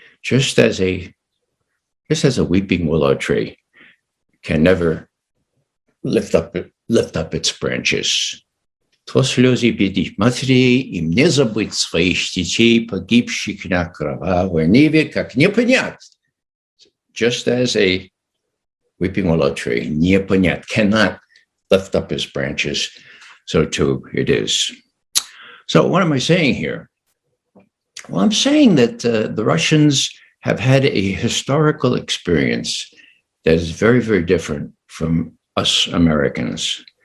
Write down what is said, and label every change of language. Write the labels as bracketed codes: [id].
[en] Just as a weeping willow tree can never lift up its branches. [ru] То слезы бедных матерей, им не забыть своих детей, погибших на кровавой ниве, как не понять. [en] Just as a weeping willow tree, [ru] не понять, [en] cannot lift up its branches, so too it is. So what am I saying here? Well, I'm saying that the Russians have had a historical experience that is very, very different from us Americans.